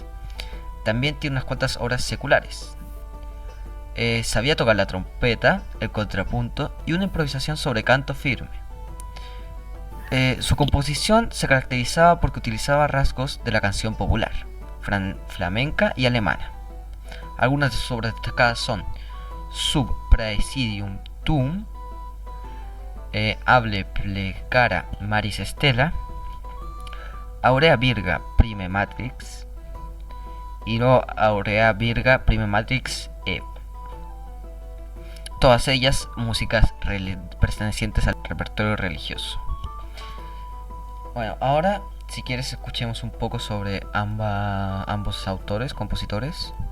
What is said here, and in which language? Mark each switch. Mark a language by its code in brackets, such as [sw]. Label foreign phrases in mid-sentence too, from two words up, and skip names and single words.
[es] También tiene unas cuantas obras seculares. Sabía tocar la trompeta, el contrapunto y una improvisación sobre canto firme. Su composición se caracterizaba porque utilizaba rasgos de la canción popular, flamenca y alemana. Algunas de sus obras destacadas son Sub Praesidium Tuum, Able Plecara Maris Stella, Aurea Virga Prime Matrix y luego Aurea Virga Prime Matrix E. Todas ellas músicas pertenecientes al repertorio religioso. Bueno, ahora si quieres escuchemos un poco sobre ambos autores, compositores.